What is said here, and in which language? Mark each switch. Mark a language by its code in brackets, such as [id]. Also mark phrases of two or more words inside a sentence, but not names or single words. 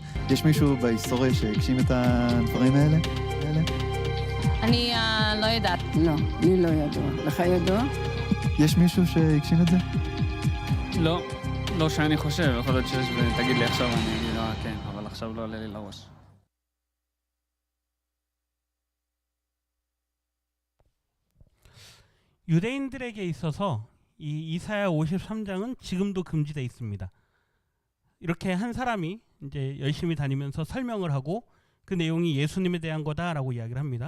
[he] יש מישהו בהיסטוריה שהגשים את הדברים האלה? אני לא יודעת. לא, לי לא ידוע. לך ידוע? יש מישהו שהגשים את זה? לא, לא שאני חושב, יכול להיות שיש ותגיד לי עכשיו אני אגיד כן, אבל עכשיו לא עולה לי לראש. [ko] 유대인들에게 있어서 이 이사야 53장은 지금도 금지되어 있습니다. 이렇게 한 사람이 이제 열심히 다니면서 설명을 하고 그 내용이 예수님에 대한 거다라고 이야기를 합니다.